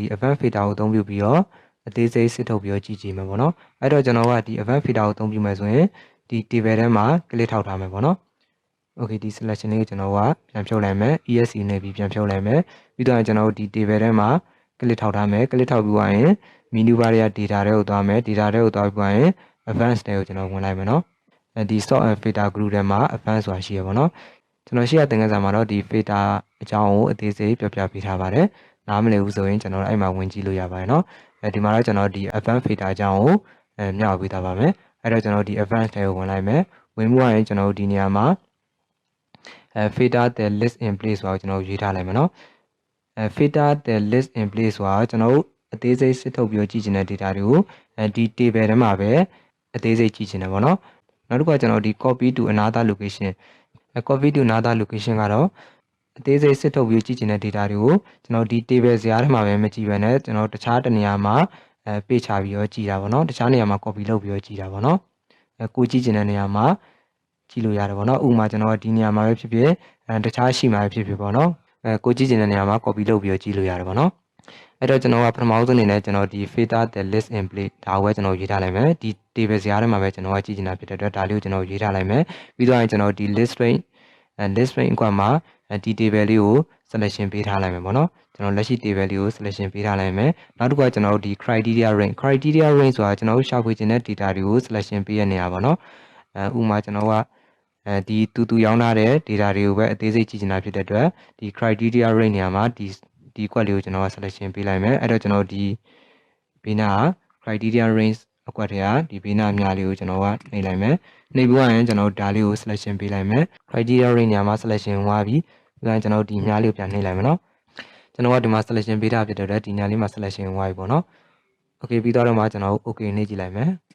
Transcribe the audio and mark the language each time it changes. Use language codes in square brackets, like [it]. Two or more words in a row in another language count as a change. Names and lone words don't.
[en] advanced filter [my] ကိုအသုံးပြုပြီးတော့အသေးစိတ်စစ်ထုတ်ပြီးတော့ကြည့်ကြည့်မယ်ပေါ့နော်အဲ့တော့ကျွန်တော်ကဒီ [en] advanced filter [my] ကိုအသုံးပြုမယ်ဆိုရင်ဒီ table ထဲမှာ click ထောက်ထားမယ်ပေါ့နော် Okay ဒီ selection လေးကိုကျွန်တော် ကပြန်ဖြုတ်လိုက်မယ် ESC နဲ့ပြီးပြန်ဖြုတ်လိုက်မယ်ပြီးတော့ကျွန်တော်ဒီ table ထဲမှာ click ထောက်ထားမယ် click ထောက်ပြီးသွားရင် [en] menu bar [my] ရဲ့ data တွေကိုသွားမယ် data တွေကိုသွားပြီးသွားရင် advanced တွေကိုကျွန်တော်ဝင်လိုက်မယ်နော်ဒီ [en] sort and filter [my] group ထဲမှာ advanced ဆိုတာရှိရပါတော့ကျွန်တော်ရှေ့ရသင်ခန်းစာမှာတော့ဒီ filter အကြောင်းကိုအသေးစိတ်ပြောပြပေးထားပါတယ်နားမလည်ဘူးဆိုရင်ကျွန်တော်အဲ့မှာဝင်ကြည့်လို့ရပါတယ်နော်ဒီမှာတော့ကျွန်တော်ဒီ [en] advanced filter [my] အကြောင်းကိုမျှဝေပေးထားပါမယ်အဲ့တော့ကျွန်တော်ဒီ advanced တွေကိုဝင်လိုက်မယ်ဝင်မှုရင်ကျွန်တော်ဒီနေရာမှာ [en] filter the list in place [my] ဆိုတော့ကျွန်တော်ရေးထားလိုက်မယ်နော် [en] filter the list in place [my] ဆိုတာကျွန်တော်အသေးစိတ်စစ်ထုတ်ပြီးကြည့်ချင်တဲ့ data တွေကိုဒီ table ထဲမှာပဲအသေးစိတ်ကြည့်ချင်တယ်ပေါ့နော်နောက်တစ်ခုကကျွန်တော်ဒီ [en] copy to another location copy to another location [my] ကတော့အသေးစိတ်စစ်ထုတ်ပြီးကြည့်ချင်တဲ့ data တွေကိုကျွန်တော်ဒီ table ဇာတ်ထဲမှာပဲမကြည့်ဘဲနဲ့ကျွန်တော်တခြားတနေရာမှာပေး ချပြီးတော့ကြည့်တာပေါ့နော်တခြားနေရာမှာ copy လုပ်ပြီးတော့ကြည့်တာပေါ့နော်ကိုကြည့်ချင်တဲ့နေရာမှာကြည့်လို့ရတယ်ပေါ့နော်ဥပမာကျွန်တော်ဒီနေရာမှာပဲဖြစ်ဖြစ်တခြားရှိမှာပဲဖြစ်ဖြစ်ပေါ့နော်ကိုကြည့်ချင်တဲ့နေရာမှာ copy လုပ်ပြီးတော့ကြည့်လို့ရတယ်ပေါ့နော်အဲ့တော့ကျွန်တော်ကပထမဆုံးအနေနဲ့ကျွန်တော်ဒီ filter [en] the list in place [my] ဒါကိုပဲကျွန်တော်ရေးထားလိုက်မယ်ဒီ table ဇာတ်ထဲမှာပဲကျွန်တော်ကကြည့်ချင်တာဖြစ်တဲ့အတွက်ဒါလေးကိုကျွန်တော်ရေးထားလိုက်မယ်ပြီးတော့ကျွန်တော်ဒီ [en] list range list range [my] ကမှာဒီ table လေးကို selection ပေးထားလိုက်မယ် ပေါ့နော်ကျွန်တော်လက်ရှိ table လေးကို selection ပေးထားလိုက်မယ်နောက်တစ်ခုကကျွန်တော်ဒီ [en] criteria range [my] ဆိုတာကျွန်တော်ရှာဖွေချင်တဲ့ data တွေကို selection ပေးရနေရပါတော့ဥပမာ ကျွန်တော်ကဒီတူရောင်းထားတဲ့ data တွေကိုပဲအသေးစိတ်ကြည့်ချင်တာဖြစ်တဲ့အတွက်ဒီ [en] criteria range [my] နေရာမှာဒီကွက်လေးကိုကျွန်တော်က selection ပေးလိုက်မယ်အဲ့တော့ကျွန်တော်ဒီဘေးနား [en] criteria range [my] အကွက်ထဲကဒီဘေးနားအများလေးကိုကျွန်တော်ကနှိပ်လိုက်မယ်နှိပ်ပြီးရင်ကျွန်တော်ဒါလေးကို selection ပေးလိုက်မယ် [en] criteria range [my] နေရာမှာ selection ဝါပြီးပြီးရင်ကျွန်တော်ဒီအများလေးကိုပြန်နှိပ်လိုက်မယ်နော်ကျွန်တော်ကဒီမှာ selection ပေးထားဖြစ်တဲ့အတွက်ဒီညာလေးမှာ selection ဝါပြီပေါ့နော် okay ပြီးတော့မှကျွန်တော် okay နှိပ်ကြည့်လိုက်မယ်